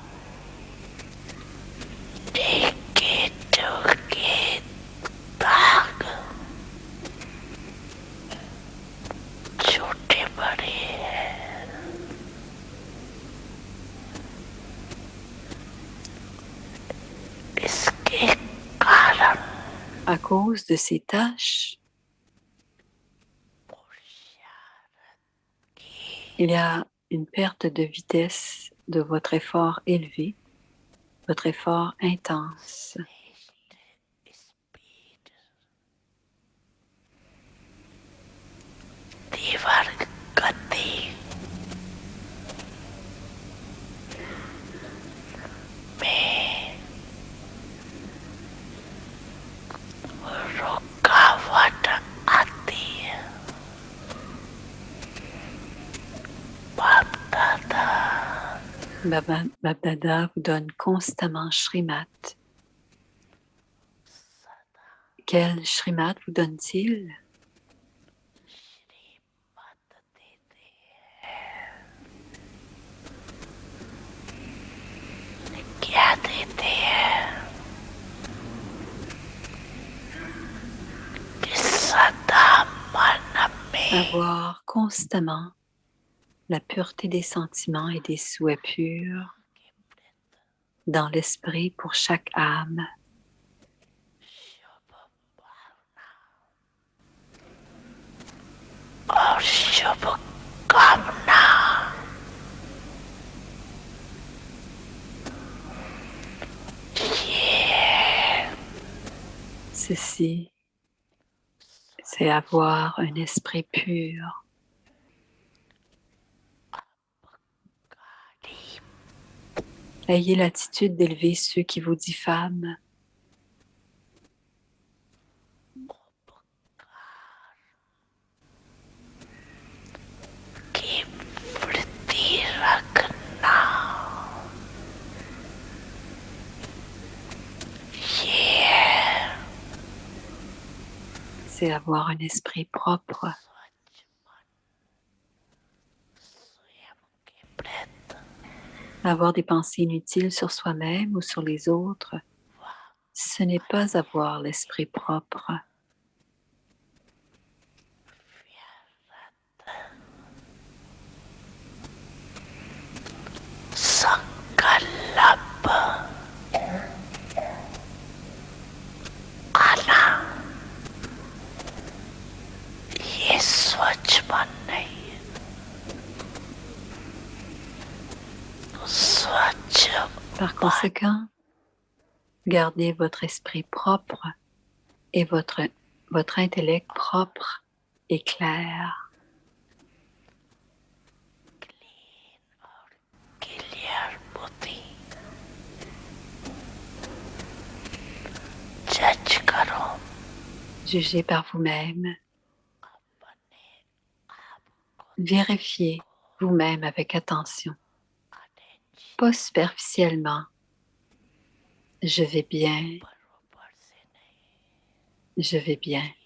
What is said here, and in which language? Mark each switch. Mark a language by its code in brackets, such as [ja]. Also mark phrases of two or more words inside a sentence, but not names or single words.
[hi] Deke tag. छोटे बड़े इसके कारण [fr] À cause de ces taches, il y a une perte de vitesse de votre effort élevé, votre effort intense. [hi] दीवार गति में रुकावट आती है बाप दादा [fr] Bap Dada vous donne constamment Shrimat. Quel Shrimat vous donne-t-il? [hi] क्या देते हैं कि सदा मन में [fr] Avoir constamment la pureté des sentiments et des souhaits purs dans l'esprit pour chaque âme. [hi] और शुभ कामना [fr] Ceci, c'est avoir un esprit pur. Ayez l'attitude d'élever ceux qui vous diffament. [hi] की वृत्ति रखना [fr] C'est avoir un esprit propre. Avoir des pensées inutiles sur soi-même ou sur les autres, ce n'est pas avoir l'esprit propre. [hi] संकल्प आना ये स्वच्छ मन नहीं है स्वच्छ [fr] Par conséquent, gardez votre esprit propre et votre intellect propre et clair. [hi] क्लियर बुद्धि जज करो [fr] Jugez par vous-même. Vérifiez vous-même avec attention. Pas superficiellement. Je vais bien. Je vais bien.